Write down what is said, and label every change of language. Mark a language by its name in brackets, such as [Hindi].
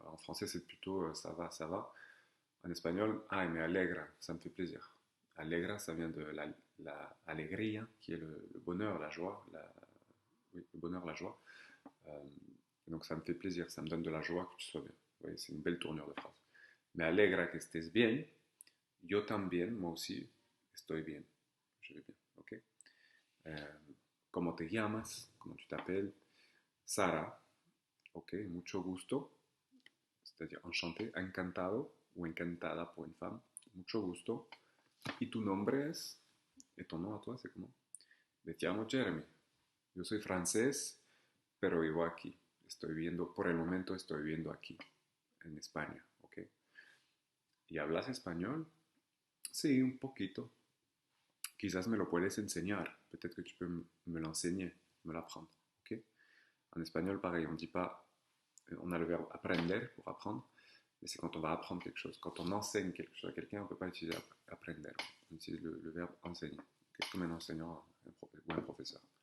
[French] En français, c'est plutôt ça va, ça va. En espagnol, [Spanish] ay, me alegra, [French] ça me fait plaisir. Alegra, ça vient de la alegría, qui est le bonheur, la joie, oui, le bonheur, la joie. Euh, donc ça me fait plaisir, ça me donne de la joie que tu sois bien. Oui, c'est une belle tournure de phrase. [Spanish] Me alegra que estés bien. Yo también, [French] moi aussi, [Spanish] estoy bien. [French] Je vais bien, ok? Euh, [Spanish] ¿Cómo te llamas? [French] ¿Cómo tu t'appelles? [Spanish] Sara, ok, mucho gusto, [French] c'est-à-dire enchanté, [Spanish] encantado ou encantada pour une femme, mucho gusto. ¿Y tu nombre es? [French] ¿Et ton nom à toi, c'est comment? [Spanish] Me llamo Jeremy. Yo soy francés, pero vivo aquí. Estoy viviendo, por el momento estoy viviendo aquí, en España, ¿ok? ¿Y hablas español? Sí, un poquito. Quizás me lo puedes enseñar. [French] Peut-être que tu peux me l'enseigner, me l'apprendre, ¿ok? En espagnol, pareil, on ne dit pas, on a le verbe aprender pour apprendre, mais c'est quand on va apprendre quelque chose. Quand on enseigne quelque chose à quelqu'un, on ne peut pas utiliser aprender. On utilise le verbe enseigner, okay? Comme un enseignant ou un professeur.